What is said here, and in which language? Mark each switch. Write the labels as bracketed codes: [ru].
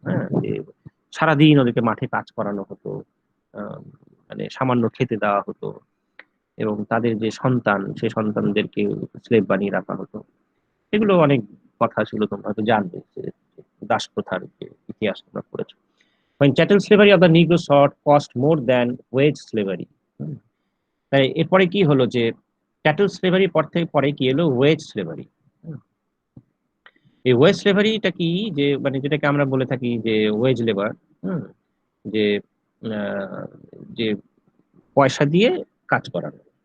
[bn] হ্যাঁ, যে সারাদিন ওদেরকে মাঠে কাজ করানো হতো, আহ, মানে সামান্য খেতে দেওয়া হতো, এবং তাদের যে সন্তান সেই সন্তানদেরকে স্লেভ বানিয়ে রাখা হতো। এগুলো অনেক কথা ছিল, তোমরা হয়তো জানবে যে দাস প্রথার যে ইতিহাস তোমরা পড়েছো। [en] When chattel slavery of the Negro sort cost more than wage slavery. [bn] তাই এরপরে কি হলো যে চ্যাটেল স্লেভারি পর থেকে পরে কি এলো ওয়েজ স্লেভারি। এই ওয়েজ স্লেভারিটা কি, যে মানে যেটাকে আমরা বলে থাকি যে ওয়েজ লেবার, যে আহ, যে পয়সা দিয়ে কাজ করানো।